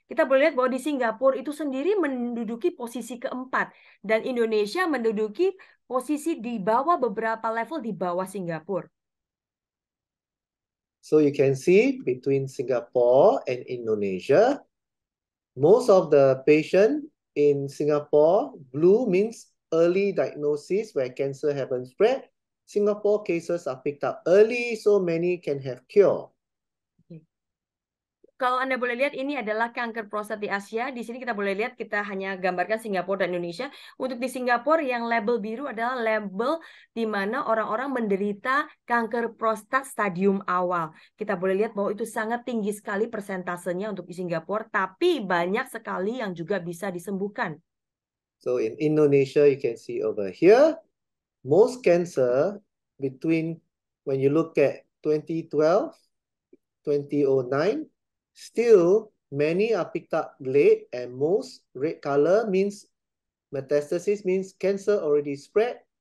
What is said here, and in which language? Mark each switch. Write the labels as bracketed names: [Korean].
[Indonesian] Kita boleh lihat bahwa di Singapura itu sendiri menduduki posisi keempat, dan Indonesia menduduki posisi di bawah, beberapa level di bawah Singapura. [English] So you can see between Singapore and Indonesia, most of the patient in Singapore, blue means early diagnosis where cancer haven't spread. Singapore cases are picked up early, so many can have cure. [Indonesian] kalau Anda boleh lihat ini adalah kanker prostat di Asia. Di sini kita boleh lihat kita hanya gambarkan Singapura dan Indonesia. Untuk di Singapura yang label biru adalah label di mana orang-orang menderita kanker prostat stadium awal. Kita boleh lihat bahwa itu sangat tinggi sekali persentasenya untuk di Singapura, tapi banyak sekali yang juga bisa disembuhkan. [English] So in Indonesia, you can see over here, most cancer between, when you look at 2012, 2009, still many are picked up late, and most red color means metastasis, means cancer already spread.